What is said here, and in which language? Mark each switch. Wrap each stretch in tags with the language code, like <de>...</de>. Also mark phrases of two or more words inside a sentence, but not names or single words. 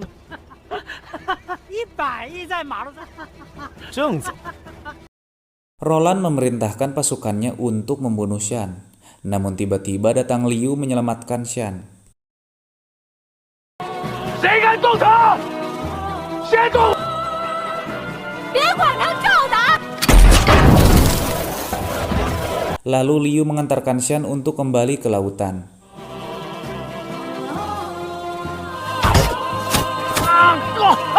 <zh>100 亿在马路上。正走。</zh> <id>Roland memerintahkan pasukannya untuk membunuh Shan. Namun tiba-tiba datang Liu menyelamatkan Shan.</id> <zh>谁敢动他？先动！别管他照打！</zh> <id>Lalu Liu mengantarkan Shan untuk kembali ke lautan. Go！</id>